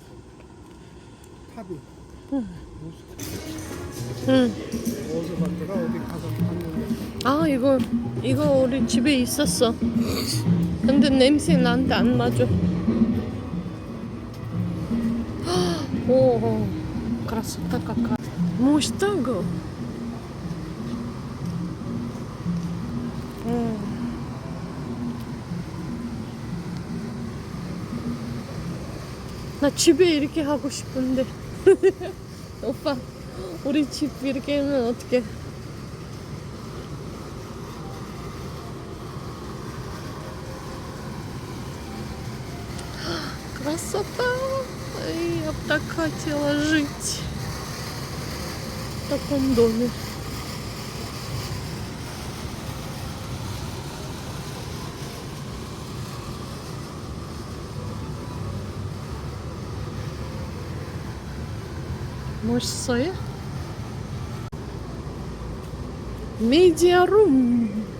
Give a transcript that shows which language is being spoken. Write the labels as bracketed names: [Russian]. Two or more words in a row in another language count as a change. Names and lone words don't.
[Korean] 탑이. 응. 모스크. 응. 어디서 봤더라? 어디 가서 봤는데. 아 이거 우리 집에 있었어. 근데 냄새 나한테 안 맞아. 오, [Russian] красота какая. [Korean] 멋있다 이거. 나 집에 이렇게 하고 싶은데. 오빠, 우리 집 이렇게 하면 어떡해? [Russian] Красота! Я бы так хотела жить в таком доме. [Korean] 멋있어요? [Russian] медиарум.